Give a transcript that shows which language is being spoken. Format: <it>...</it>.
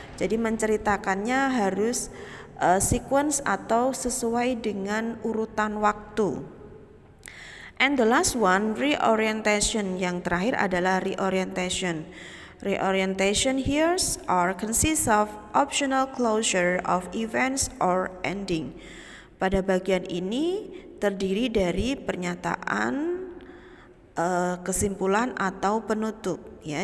<id>Jadi menceritakannya harus sequence atau sesuai dengan urutan waktu.</id> <en>And the last one, reorientation.</en> <id>Yang terakhir adalah</id> <en>reorientation. Reorientation here consists of optional closure of events or ending.</en> <id>Pada bagian ini terdiri dari pernyataan, kesimpulan atau penutup, ya.</id>